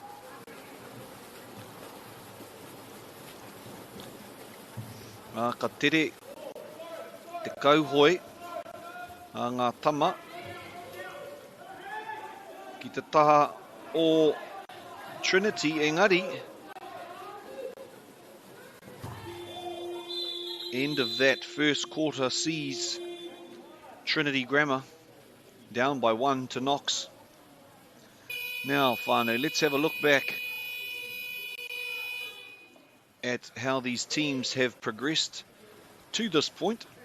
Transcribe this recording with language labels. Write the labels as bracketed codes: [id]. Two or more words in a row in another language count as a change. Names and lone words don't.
[mi] Ka tere te kauhoi a ngā tama ki te taha o Trinity, engari [en] end of that first quarter sees Trinity Grammar down by 1 to Knox. Now, whānau, let's have a look back at how these teams have progressed to this point.